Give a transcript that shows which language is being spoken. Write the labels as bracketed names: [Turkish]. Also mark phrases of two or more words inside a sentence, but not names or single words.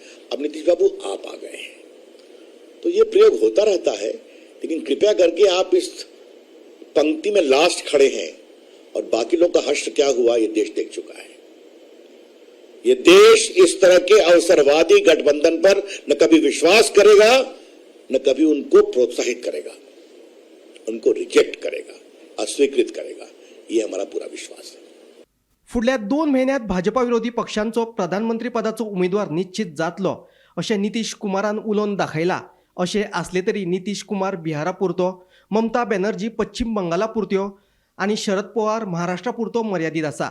[Hindi] अब नीतीश बाबू आप आ गए हैं तो ये प्रयोग होता रहता है, लेकिन कृपया करके आप इस पंक्ति में लास्ट खड़े हैं और बाकी लोग का हश्र क्या हुआ ये देश देख चुका है. ये देश इस तरह के अवसरवादी गठबंधन पर न कभी विश्वास करेगा न कभी उनको प्रोत्साहित करेगा, उनको रिजेक्ट करेगा, अस्वीकृत करेगा. ये हमारा पूरा विश्वास है. [Konkani] फुडल्या 2 महिन्यात भाजपा विरोधी पक्षांचो प्रधानमंत्री पदाचो उमेदवार निश्चित जातलो अशें नितीश कुमारान उलोवन दाखयला. अशें आसले तरी नितीश कुमार बिहारापुरतो, ममता बॅनर्जी पश्चिम बंगालापुरत्यो आनी शरद पवार महाराष्ट्रापुरतो मर्यादीत आसा.